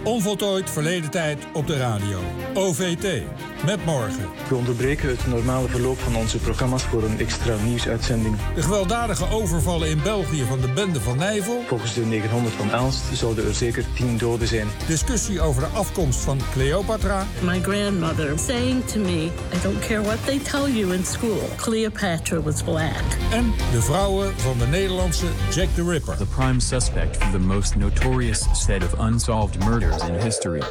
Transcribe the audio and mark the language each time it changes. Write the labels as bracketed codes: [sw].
[nl] Onvoltooid verleden tijd op de radio. OVT. Met morgen. We onderbreken het normale verloop van onze programma's voor een extra nieuwsuitzending. De gewelddadige overvallen in België van de bende van Nijvel. Volgens de 900 van Elst zouden er zeker 10 doden zijn. Discussie over de afkomst van Cleopatra. [en] My grandmother saying to me, I don't care what they tell you in school, Cleopatra was black. [nl] En de vrouwen van de Nederlandse Jack the Ripper. [en] The prime suspect for the most notorious set of unsolved murders in history.